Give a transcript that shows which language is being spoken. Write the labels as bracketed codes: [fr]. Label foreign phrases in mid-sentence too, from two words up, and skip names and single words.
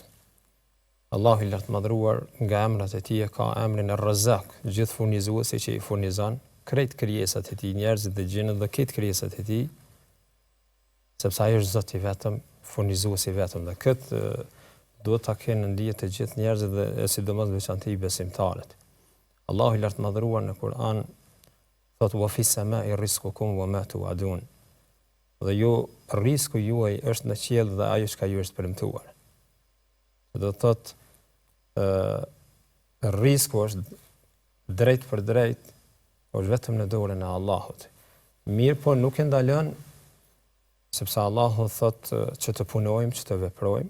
[sq] Allahu i lartë madhruar nga emrat e tij ka emrin Ar-Razzaq, gjithë furnizuesi që i furnizon krejt krijesat e tij, njerëzit dhe gjinët dhe këtë krijesat e tij, sepse ai është Zoti vetëm, furnizuesi vetëm, dhe këtë duhet ta kenë në dije të gjithë njerëzit dhe sidomos veçantë besimtarët. Allahu i lartë madhruar në Kur'an thotë [ar] وفي السماء رزقكم وما توعدون. [sq] Dhe ju rreziku juaj është në qiell dhe ajo çka ju është premtuar. Do të thotë rreziku është drejt për drejt, është vetëm në dorën e Allahut. Mirë, po nuk e ndalon, sepse Allahu thotë që të punojmë, që të veprojmë.